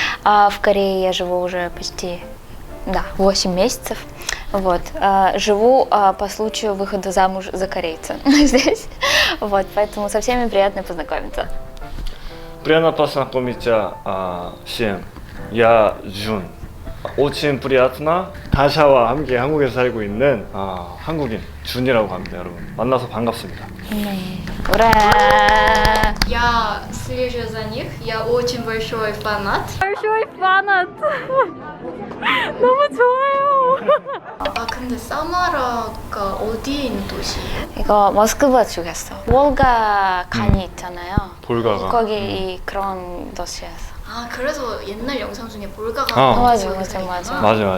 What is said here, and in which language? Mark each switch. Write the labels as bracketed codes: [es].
[ru] В Корее я живу уже почти 8 месяцев. Вот. Живу по случаю выхода замуж за корейца здесь. Вот, поэтому со всеми приятно познакомиться. Приятно познакомиться всем. Я [ko] 준. [ru] очень приятно. [ko] 다샤와 함께 한국에 살고 있는 한국인 준이라고 합니다, 여러분. 만나서 반갑습니다. 네. 우라! [ru] Я слежу за них, я очень большой фанат. большой фанат! [ko] 너무 좋아요! 근데 사마라가 어디에 있는 도시예요? 이거 모스크바 쪽이었어. 월가 간이 있잖아요. 볼가가. 거기 그런 도시였어. 그래서 옛날 영상 중에 볼가가 맞아. 맞아.